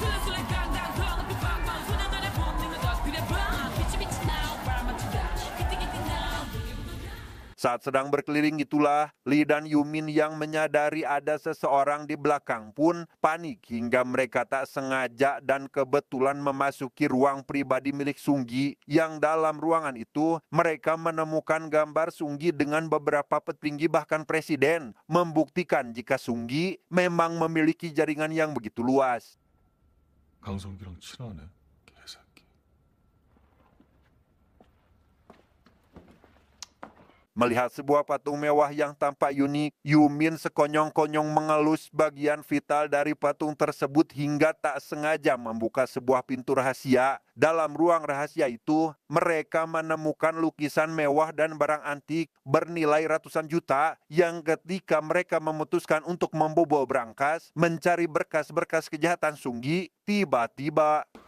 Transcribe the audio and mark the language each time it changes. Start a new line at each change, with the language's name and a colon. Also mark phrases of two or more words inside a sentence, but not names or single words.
Indonesian: Saat sedang berkeliling itulah, Lee dan Yumin yang menyadari ada seseorang di belakang pun panik hingga mereka tak sengaja dan kebetulan memasuki ruang pribadi milik Sunggi. Yang dalam ruangan itu, mereka menemukan gambar Sunggi dengan beberapa petinggi bahkan presiden, membuktikan jika Sunggi memang memiliki jaringan yang begitu luas.
Korean: 강성기랑 친하네. 개새끼.
Indonesian: Melihat sebuah patung mewah yang tampak unik, Yumin sekonyong-konyong mengelus bagian vital dari patung tersebut hingga tak sengaja membuka sebuah pintu rahasia. Dalam ruang rahasia itu, mereka menemukan lukisan mewah dan barang antik bernilai ratusan juta yang ketika mereka memutuskan untuk membobol berangkas mencari berkas-berkas kejahatan Sunggi, tiba-tiba